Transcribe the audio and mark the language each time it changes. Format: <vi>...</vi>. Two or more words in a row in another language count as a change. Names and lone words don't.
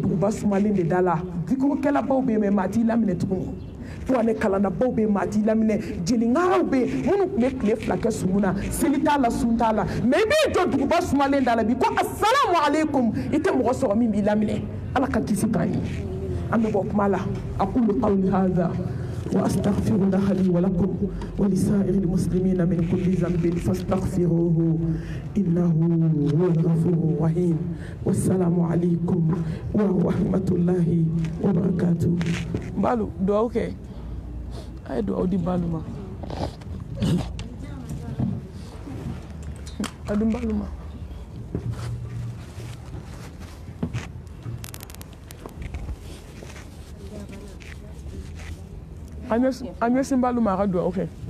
<bm>duguba sumalen de da la zikurukɛlabaw bɛ yen mɛ maa t'i laminɛ tuguni kuranɛ kalannabaw bɛ yen maa t'i laminɛ jeliŋaraw bɛ yen minnu tun bɛ tile 2 kɛ sumu na seli t'a la sun t'a la mɛ i b'i jɔ duguba sumalen da la bi ko</bm> <ar>السلام عليكم</ar> <bm>i tɛ mɔgɔ sɔrɔ min b'i laminɛ ala ka kisi k'an ye an bɛ bɔ kuma la</bm> <ar>أقول قولي هذا وأستغفر الله لي ولكم ولسائر المسلمين من كل ذنب فاستغفروه إنه هو الغفور الرحيم والسلام عليكم ورحمة الله وبركاته. بالو دعاء أوكي أي دعاء دي بالو ما أدم بالو ما</ar> <en>I'm using Baluma Radio, okay.</en>